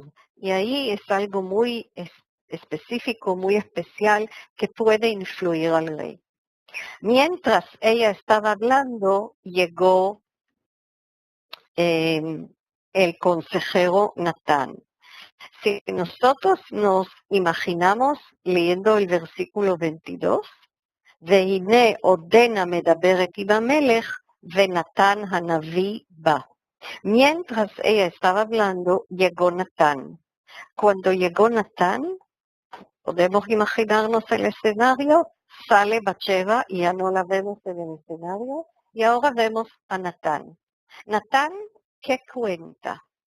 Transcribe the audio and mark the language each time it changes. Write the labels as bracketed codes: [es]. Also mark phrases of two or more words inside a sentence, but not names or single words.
[es] Y ahí es algo muy específico, muy especial, que puede influir al rey. Mientras ella estaba hablando, llegó el consejero Natán. Si nosotros nos imaginamos leyendo el versículo 22, [he] והנה עודנה מדברת עם המלך, ונתן הנביא בא. [es] Mientras ella estaba hablando, llegó Natán. Cuando llegó Natán, podemos imaginarnos el escenario, sale Bathsheba y ya no la vemos en el escenario, y ahora vemos a Natán. Natán, ¿qué cuenta?